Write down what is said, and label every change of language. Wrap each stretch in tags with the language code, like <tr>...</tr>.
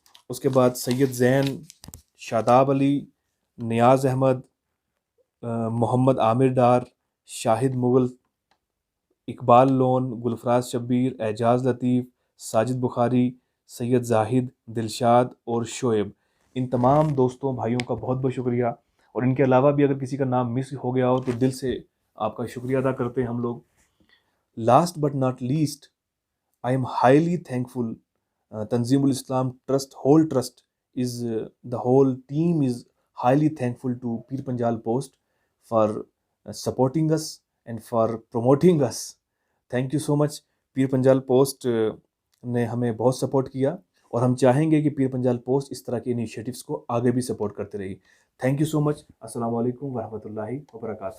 <ur>اس کے بعد سید زین، شاداب علی، نیاز احمد، محمد عامر ڈار، شاہد مغل، اقبال لون، گلفراز شبیر، اعجاز لطیف، ساجد بخاری، سید زاہد، دلشاد اور شعیب. ان تمام دوستوں بھائیوں کا بہت بہت شکریہ. اور ان کے علاوہ بھی اگر کسی کا نام مس ہو گیا ہو تو دل سے آپ کا شکریہ ادا کرتے ہیں ہم لوگ.</ur> <en>Last but not least, I am highly thankful. تنظیم الاسلام trust, whole trust is the whole team is highly thankful to Peer Panjal Post for supporting us and for promoting us. Thank you so much.</en> <ur>Peer Panjal Post نے ہمیں بہت support کیا، اور ہم چاہیں گے کہ پیر پنجال پوسٹ اس طرح کے انیشیٹوز کو آگے بھی سپورٹ کرتے رہی.</ur> <en>Thank you so much.</en> <ur>السلام علیکم ورحمۃ اللہ وبرکاتہ.</ur>